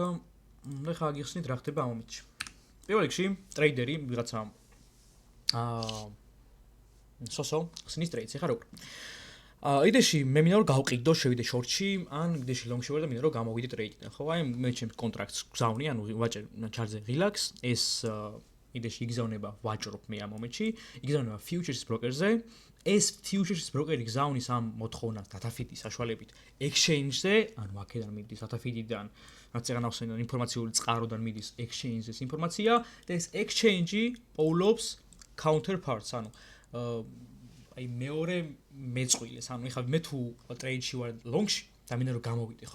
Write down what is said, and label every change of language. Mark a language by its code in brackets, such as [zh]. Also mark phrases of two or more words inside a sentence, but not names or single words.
[ka] და ხა გიხსნით რა ხდება ამ მომენტში. პირველ რიგში ტრეიდერი ვიღაცა სოსო ხსნის ტრეიდს, ეხლა როგორ. იდეში მე მინდა რომ გავყიდო, შევიდე შორტში, ან იდეში ლონგში ვარ და მინდა რომ გამოვიდე ტრეიდიდან, ხო? აი მე ჩემს კონტრაქტს გზავნი, ანუ ვაჭერ ჩარტზე რილაქს, ეს იდეში იგზავნება ვაჭრობ მე ამ მომენტში, იგზავნება [en] futures broker- [ka] ზე. ეს [en] futures broker- [ka] ი გზავნის ამ მოთხოვნას data-feed-ის საშუალებით exchange-ზე, ანუ აქედან მიდის data-feed-დან, რაც ეგან ახსენე ინფორმაციული წყაროდან მიდის exchange-ის ინფორმაცია და ეს exchange-ი პოულობს counterparts, ანუ აი მეორე მეწყვილეს, ანუ ეხლა მე თუ ტრეიდში ვარ ლონგში და მინდა რომ გამოვიდე, ხო?